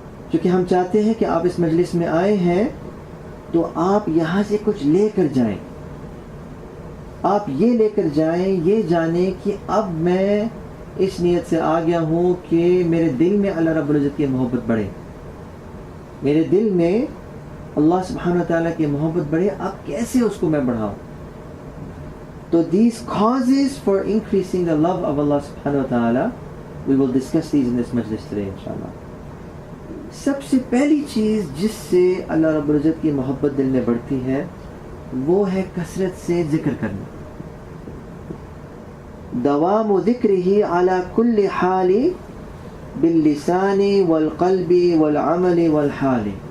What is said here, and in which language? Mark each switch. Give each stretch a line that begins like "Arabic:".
Urdu: کیونکہ ہم چاہتے ہیں کہ آپ اس مجلس میں آئے ہیں تو آپ یہاں سے کچھ لے کر جائیں. آپ یہ لے کر جائیں، یہ جانیں کہ اب میں اس نیت سے آ گیا ہوں کہ میرے دل میں اللہ رب العزت کی محبت بڑھے، میرے دل میں اللہ سبحانہ وتعالیٰ کی محبت بڑھے. اب کیسے اس کو میں بڑھاؤں؟ تو
English: these causes for increasing the love of Allah subhanahu wa ta'ala, we will discuss these in this majlis today inshallah.
Urdu: سب سے پہلی چیز جس سے اللہ رب العزت کی محبت دل میں بڑھتی ہے وہ ہے کثرت سے ذکر کرنا.
Arabic: دوام ذکرہ علی کل حال باللسان والقلب والعمل والحال.